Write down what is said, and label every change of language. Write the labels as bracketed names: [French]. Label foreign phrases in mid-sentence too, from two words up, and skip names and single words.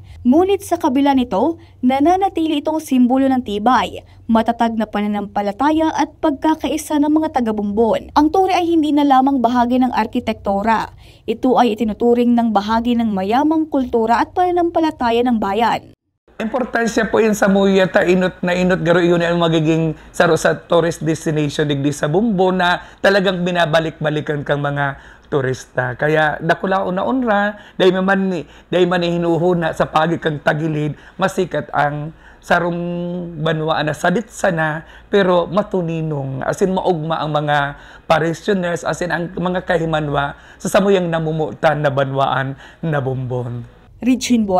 [Filipino] Ngunit sa kabila nito, nananatili itong simbolo ng tibay, matatag na pananampalataya at pagkakaisa ng mga taga-Bumbun. Ang tore ay hindi na lamang bahagi ng arkitektura. Ito ay itinuturing ng bahagi ng mayamang kultura at pananampalataya ng bayan. [Bikol] Importansya po yun sa muya ta inot garo yun ang magiging sa [English] tourist destination [Bikol] digdi sa Bumbun na talagang binabalik-balikan kang mga turista. Kaya dakula una-unra, day man hinuhuna sa pagi kang tagilid, masikat ang sarong Banwaan na sadit sana pero matuninong [English] as in [Bikol] maugma ang mga parishioners [English] as in [Bikol] ang mga kahimanwa sa samuyang namumutan na Banwaan na Bumbun.